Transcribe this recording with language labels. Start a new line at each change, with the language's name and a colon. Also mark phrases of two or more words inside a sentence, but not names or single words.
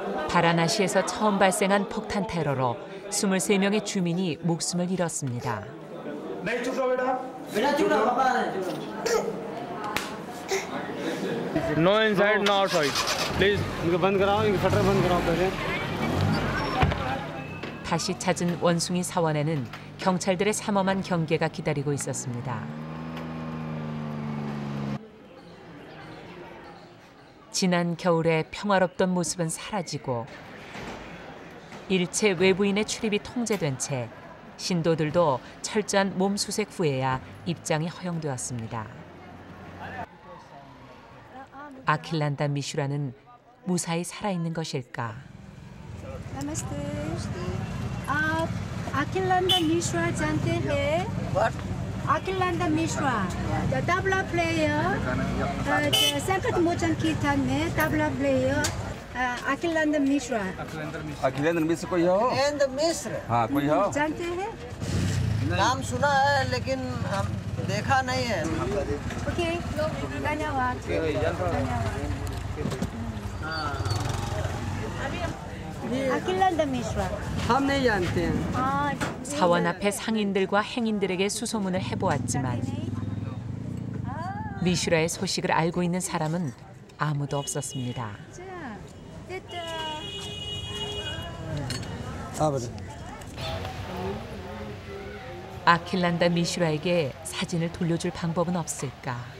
Korean: 바라나시에서 처음 발생한 폭탄 테러로 23명의 주민이 목숨을 잃었습니다.
English: No inside, no outside. Please.
Hindi: इनको बंद कराओ, इनका शटर बंद कराओ पहले.
Korean: 다시 찾은 원숭이 사원에는 경찰들의 삼엄한 경계가 기다리고 있었습니다. 지난 겨울에 평화롭던 모습은 사라지고 일체 외부인의 출입이 통제된 채 신도들도 철저한 몸 수색 후에야 입장이 허용되었습니다. 아킬란다 미슈라는 무사히 살아있는 것일까?
Hindi: नमस्ते आप अखिलांदा मिश्रा जानते हैं? अखिलांदा मिश्रा तबला प्लेयर संकट मोचन कीर्तन में तबला प्लेयर अखिलांदा मिश्रा. अखिलेंद्र मिश्र कोई हो? अखिलेंद्र मिश्र हाँ कोई हो? जानते हैं? नाम सुना है लेकिन हम देखा नहीं है. ओके धन्यवाद. अखिलांदा मिश्रा. हम नहीं जानते हैं.
Korean: 사원 앞에 상인들과 행인들에게 수소문을 해보았지만 미슈라의 소식을 알고 있는 사람은 아무도 없었습니다. 아킬란다 미슈라에게 사진을 돌려줄 방법은 없을까?